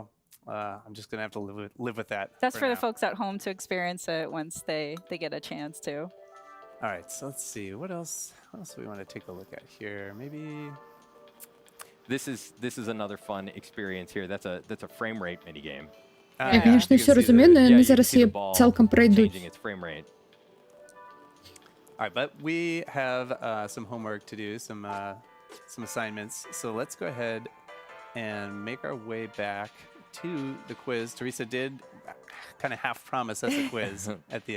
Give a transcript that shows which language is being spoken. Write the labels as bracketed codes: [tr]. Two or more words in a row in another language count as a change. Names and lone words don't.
[en] I'm just gonna have to live with that. That's for the now. folks at home to experience it once they get a chance to. All right, so let's see what else. What else do we want to take a look at here? Maybe. This is another fun experience here. That's a frame rate mini game. [uk] Я, конечно, все розумію, але вони зараз її цілком пройдуть. [en] Changing its frame rate. All right, but we have some homework to do, some assignments. So let's go ahead and make our way back to the quiz. Teresa did kind of half promise us a quiz at the end.